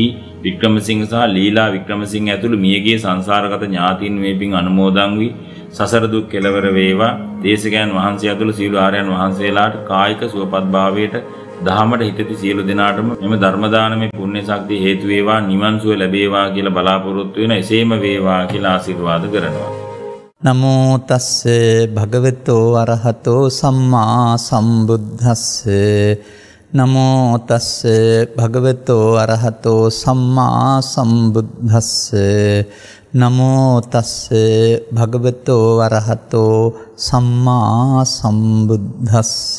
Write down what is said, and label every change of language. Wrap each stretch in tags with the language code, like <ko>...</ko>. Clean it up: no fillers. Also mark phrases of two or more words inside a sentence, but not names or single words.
<si>වික්‍රමසිංහ සහ ලීලා වික්‍රමසිංහ ඇතුළු මියගිය සංසාරගත ඥාතීන් මේ පින් අනුමෝදන් වී සසර දුක් කෙලවර වේවා. දේශකයන් වහන්සේ ඇතුළු සීල ආර්යයන් වහන්සේලාට කායික සුවපත් භාවයට දහමට හිතති සියලු දෙනාටම මෙම ධර්ම දානමේ පුණ්‍ය ශක්තිය හේතු වේවා. නිවන් සුව ලැබේවා කියලා බලාපොරොත්තු වෙන එසේම වේවා කියලා ආශිර්වාද කරනවා.</si> <pi>නමෝ තස්ස භගවතෝ අරහතෝ සම්මා සම්බුද්දස්ස නමෝ තස්ස භගවතෝ අරහතෝ සම්මා සම්බුද්දස්ස නමෝ තස්ස භගවතෝ අරහතෝ සම්මා සම්බුද්දස්ස</pi>